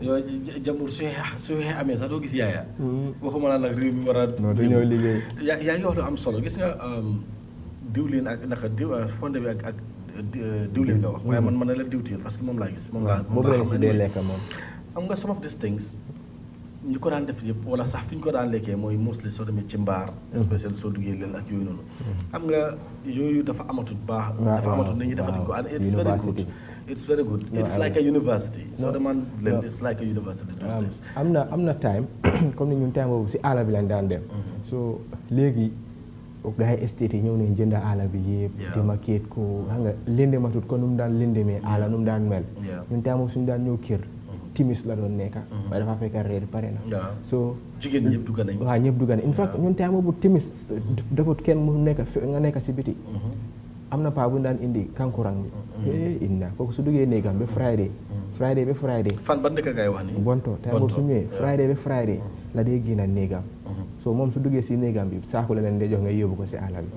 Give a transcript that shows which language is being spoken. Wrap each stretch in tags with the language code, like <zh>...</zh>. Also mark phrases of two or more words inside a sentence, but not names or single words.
<wo>yow jàmbur su xeex amee sax doo gis yaaya. waxuma la nag réew mi war a. non du ñëw liggéey. yaa ngi wax lu am solo gis nga diwlin ak naka fonde bi ak diwlin nga wax. waaye man na la diwtiir parce que moom laa gis. moom laa xam ne dee lekk moom. am nga</wo> <en>some of these things</en> <wo>ñu ko daan def yëpp wala sax fi ñu ko daan lekkee mooy mostly soo demee ci mbaar. spécial soo duggee leel ak yooyu noonu. xam nga yooyu dafa amatul baax. dafa amatul nit ñi defatuñ ko</wo> <en>and it's very good. it's very good it's like a university.</en> <wo>soo demaan leel</wo> <en>it's like a university those days.</en> <wo>am na time comme ni ñun time boobu si àll bi lañ daan dem. so léegi gars yi estate yi ñëw nañ jënd àll bi yëpp. di maquette ko xam nga lëndëm matut ko nu mu daan lëndëmee àll nu mu daan mel. ñun time boobu suñu daan ñëw kër. timis la doon nekka waaye dafa fekk reer pare na. so jigéen ñëpp dugg nañ. waaw ñëpp dugg nañ</wo> <en>in fact</en> <wo>ñun time boobu timis dafa kenn mu nekk nga nekk si biti. am na paa bu daan indi kankurang bi. inna kooku su duggee néegam ba Friday. Friday ba Friday. fan ban dëkk ngay wax nii. Bonto time boobu su ñëwee Friday ba Friday la dee génn néegam. so moom su duggee si néegam bi saako la leen dee jox nga yóbbu ko si àll bi.</wo>